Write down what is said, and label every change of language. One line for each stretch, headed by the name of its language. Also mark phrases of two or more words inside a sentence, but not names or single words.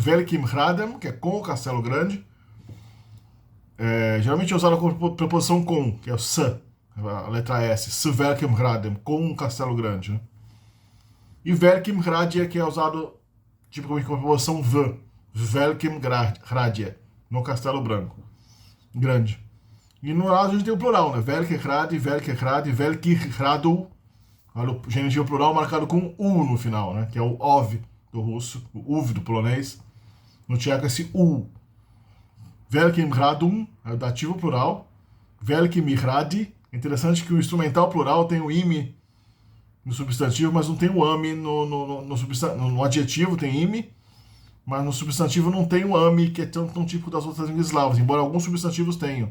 Czech: Velkim hradem,
Portuguese: que é com o castelo grande. Geralmente é usado com preposição com, que é o s, a letra S,
Czech: s Velkim hradem,
Portuguese: com um castelo grande. Né? E
Czech: Velkim hradie,
Portuguese: que é usado tipicamente com a preposição v,
Czech: Velkim hradie,
Portuguese: no castelo branco, grande. E no lado a gente tem o plural, né?
Czech: Velke hradi, Velki hradu.
Portuguese: Olha o genitivo plural marcado com U no final, né? Que é o OV do russo, o UV do polonês. No tcheco esse U.
Czech: Velkim hradum
Portuguese: é o dativo plural.
Czech: Velkim hradi.
Portuguese: Interessante que o instrumental plural tem o ime no substantivo, mas não tem o ame no adjetivo, tem ime, mas no substantivo não tem o ame, que é tão típico das outras línguas eslavas, embora alguns substantivos tenham.